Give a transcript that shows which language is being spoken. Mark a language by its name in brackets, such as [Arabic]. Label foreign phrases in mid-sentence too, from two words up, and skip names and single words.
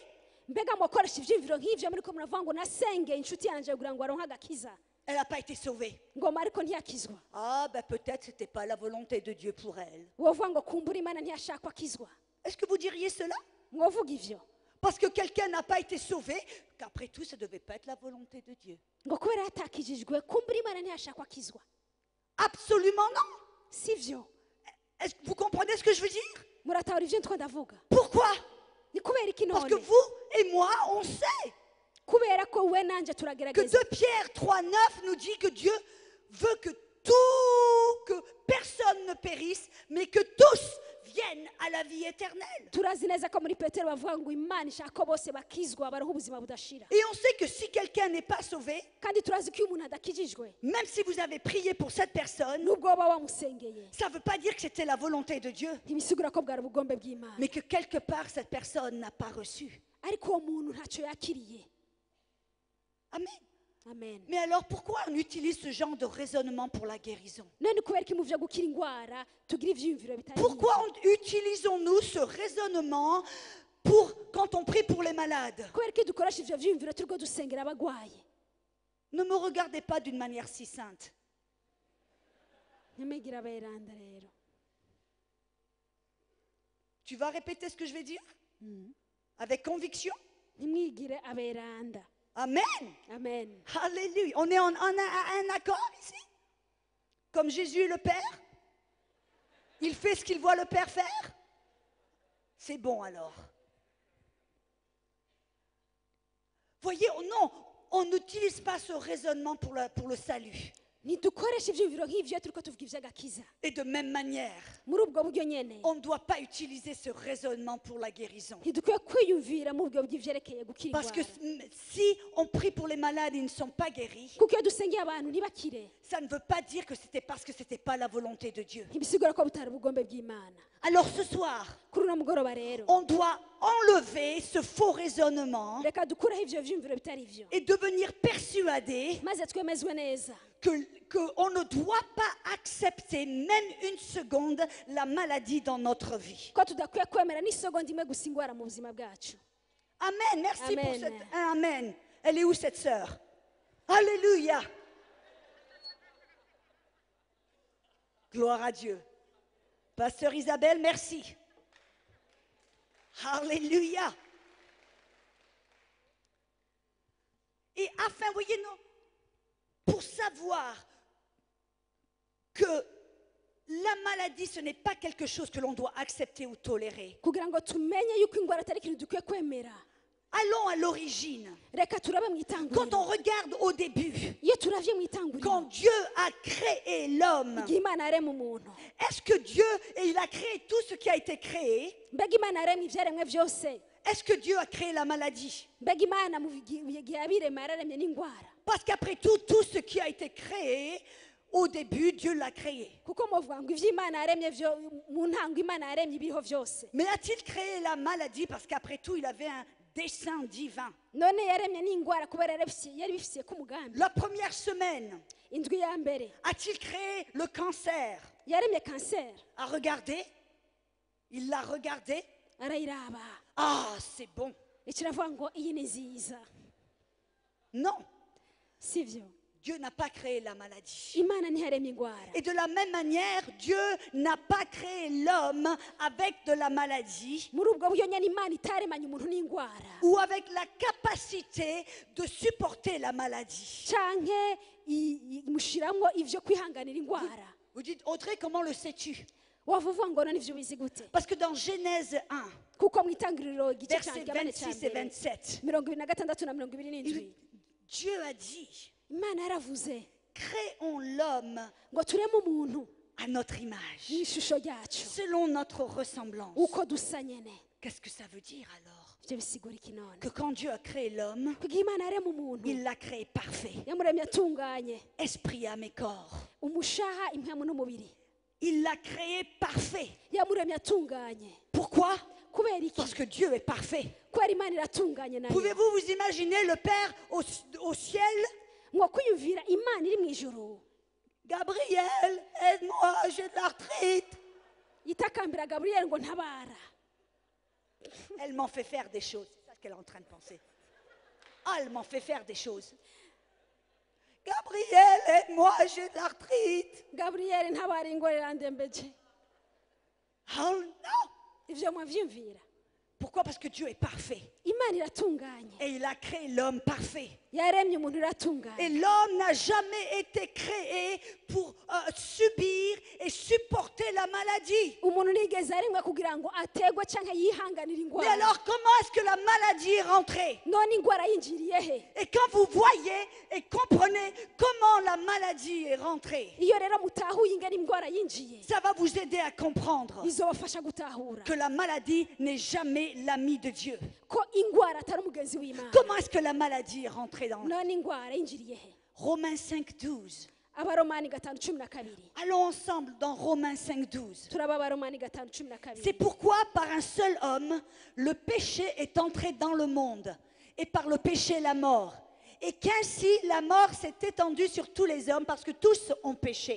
[Rundi] mbega mukoresha ivyumviro nk'ivyo muri ko muravuga ngo nasenge inshuti yanje kugira ngo aronke agakiza, [French] elle n'a pas été sauvée. [Rundi] ngoma ariko ntiyakizwa. [French] Ah, ben peut-être c'était pas la volonté de Dieu pour elle. [Rundi] wovuga ngo kumbura Imana ntiyashaka akizwa. [French] Est-ce que vous diriez cela? [Rundi] mwovuga ivyo? [French] parce que quelqu'un n'a pas été sauvé, qu'après tout, ça ne devait pas être la volonté de Dieu. [Rundi] ngo kubera yatakijijwe kumbura imana ntiyashaka akizwa [French] Absolument non. [Rundi] si byo [French] Est-ce que vous comprenez ce que je veux dire? [Rundi] muratahura ibyo ntwa ndavuga [French] Pourquoi? [Rundi] ni kubera iki [French] Parce que [Rundi] none [French] vous et moi, on sait [Rundi] kubera ko we nanjye [French] que [Rundi] turagerageza [French] 2 Pierre 3,9 nous dit que Dieu veut que personne ne périsse, mais que tous viennent à la vie éternelle. [Rundi] turazi neza ko muri petero bavuga ngo imana ishaka ko bose bakizwa baroho ubuzima budashira [French] Et on sait que si quelqu'un n'est pas sauvé, [Rundi] kandi turazi ko iyo umuntu adakijijwe [French] même si vous avez prié pour cette personne, [Rundi] nubwo waba wamusengeye [French] ça ne veut pas dire que c'était la volonté de Dieu, [Rundi] ntibisigura ko bwari ubugombe bw'imana [French] mais que quelque part cette personne n'a pas reçu. [Rundi] ariko uwo muntu ntacyo yakiriye Amen. amen [French] Mais alors pourquoi on utilise ce genre de raisonnement pour la guérison? [Rundi] none kubera ko mu byo gukira indwara tugira ibyiyumviro bitari [French] Pourquoi [Rundi] byiza? [French] utilisons-nous ce raisonnement quand on prie pour les malades? [Rundi] kubera ko dukoresha ibyo byiyumviro turiko dusengera abagwayi [French] Ne me regardez pas d'une manière si sainte. [Rundi] ntimwigire aberanda rero [French] Tu vas répéter ce que je vais dire? Avec conviction? [Rundi] ntimwigire aberanda Amen. amen [French] Alléluia. On est en un accord ici? Comme Jésus est le Père? Il fait ce qu'il voit le Père faire? C'est bon alors. Voyez, non, on n'utilise pas ce raisonnement pour le salut. [Rundi] ntidukoresha ibyiyumviro nk'ibyo turiko tuvuga iby'agakiza [French] Et de même manière, [Rundi] muri ubwo buryo nyene [French] on ne doit pas utiliser ce raisonnement pour la guérison. [Rundi] ntidukwiye kwiyumvira mu buryo bw'ivyerekeye gukira [French] Parce que [Rundi] indwara [French] si on prie pour les malades et ils ne sont pas guéris, [Rundi] kuko iyo dusengeye abantu ntibakire [French] ça ne veut pas dire que c'était parce que ce n'était pas la volonté de Dieu. [Rundi] ntibisigura ko butari ubugombe bw'imana [French] Alors ce soir, [Rundi] kuri uno mugoroba rero [French] on doit enlever ce faux raisonnement [Rundi] reka dukureho ivyo vyumviro bitari vyo [French] et devenir persuadé [Rundi] maze twemezwe neza [French] qu'on ne doit pas accepter même une seconde la maladie dans notre vie. [Rundi] ko tudakwiye kwemera n'isegonda imwe gusa ingwara mu buzima bwacu [French] Amen. Merci pour Amen. cette... Amen. Elle est où cette sœur? Alléluia. Gloire à Dieu. Pasteur Isabelle, merci. Alléluia. Et afin, voyez, non, pour savoir que la maladie, ce n'est pas quelque chose que l'on doit accepter ou tolérer. [Rundi] kugira ngo tumenye yuko ingwara atari ikintu dukwiye kwemera [French] Allons à l'origine. [Rundi] reka turabe mu [French] Quand [Rundi] itanguriro [French] on regarde au début, [Rundi] iyo turavye mu itanguriro [French] quand Dieu a créé l'homme, [Rundi] igihe imana yaremye umuntu [French] est-ce que Dieu, et il a créé tout ce qui a été créé, [Rundi] mbega imana yaremye ivyaremwe vyose [French] est-ce que Dieu a créé la maladie? [Rundi] mbega imana mu gihe yabirema yararemye n'ingwara [French] Parce qu'après tout, tout ce qui a été créé, au début, Dieu l'a créé. [Rundi] kuko muvuga ngo ivyo imana yaremye vyo mu ntango imana yaremye ibiriho vyose [French] Mais a-t-il créé la maladie parce qu'après tout, il avait un dessein divin? [Rundi] none yaremye n'ingwara kubera yari bifisiye ko umugambi [French] La première semaine, [Rundi] indwi ya mbere [French] a-t-il créé le cancer? [Rundi] yaremye kanseri [French] A regardé? Il l'a regardé? [Rundi] arayiraba [French] Ah, c'est bon. [Rundi] ikiravuga ngo iyi ni nziza [French] Non, [Rundi] sivyo [French] Dieu n'a pas créé la maladie. [Rundi] imana ntiyaremye ingwara [French] Et de la même manière, Dieu n'a pas créé l'homme avec de la maladie [Rundi] muri ubwo buryo nyine imana itaremanye umuntu n'ingwara [French] ou avec la capacité de supporter la maladie. [Rundi] canke imushiramwo ivyo kwihanganira ingwara [French] Vous dites, Audrey, comment le sais-tu? [Rundi] wava uvuga ngo none ivyo ubizi gute [French] Parce que dans Genèse 1, [Rundi] kuko mu itangiriro igice [French] versets [Rundi] cya mbere [French] 26 et 27, [Rundi] 26 na 27 [French] Dieu a dit, [Rundi] imana yaravuze [French] créons l'homme [Rundi] ngo tureme umuntu [French] à notre image, [Rundi] n'ishusho ryacu [French] selon notre ressemblance. [Rundi] uko dusa nyene [French] Qu'est-ce que ça veut dire alors? [Rundi] ivyo bisigura iki none [French] Que quand Dieu a créé l'homme, [Rundi] kugira imana yarema umuntu [French] il l'a créé parfait. [Rundi] yamuremye atunganye [French] Esprit, âme et corps. [Rundi] umushaha impwemu n'umubiri [French] Il l'a créé parfait. [Rundi] yamuremye atunganye [French] Pourquoi? [Rundi] kubera iki [French] Parce que Dieu est parfait. [Rundi] kubera imana iratunganye nayo [French] Pouvez-vous vous imaginer le Père au ciel? [Rundi] ngo kwiyumvira imana iri mu ijuru [French] Gabriel, aide-moi, j'ai de l'arthrite. [Rundi] yitakambira gaburiyeli ngo ntabara [French] Elle m'en fait faire des choses. C'est ça qu'elle est en train de penser. Ah, elle m'en fait faire des choses. Gabriel, aide-moi, j'ai de l'arthrite. [Rundi] gaburiyeli ntabara ingwara irandembeje [French] Oh non! [Rundi] ivyo mwavyumvira [French] Pourquoi Pourquoi? Parce que Dieu est parfait. [Rundi] imana iratunganye [French] Et il a créé l'homme parfait. [Rundi] yaremye umuntu [French] Et [Rundi] iratunganye [French] l'homme n'a jamais été créé pour subir et supporter la maladie. [Rundi] umuntu ntigeze aremwe kugira ngo ategwe cyangwa yihanganire [French] Mais [Rundi] indwara [French] alors, comment est-ce que la maladie est rentrée? [Rundi] none indwara yinjiriye he [French] Et quand vous voyez et comprenez comment la maladie est rentrée, [Rundi] iyo rero mutahuye ingana indwara yinjiye [French] ça va vous aider à comprendre [Rundi] bizobafasha gutahura [French] que la maladie n'est jamais l'ami de Dieu. [Rundi] ko indwara atari umugenzi w'imana [French] Comment est-ce que la maladie est rentrée dans [Rundi] none indwara yinjiriye he [French] Romains 5,12. [Rundi] abaromani 5:12 [French] Allons ensemble dans Romains 5,12. [Rundi] turaba abaromani 5:12 [French] C'est pourquoi par un seul homme, le péché est entré dans le monde, et par le péché la mort. Et qu'ainsi la mort s'est étendue sur tous les hommes parce que tous ont péché.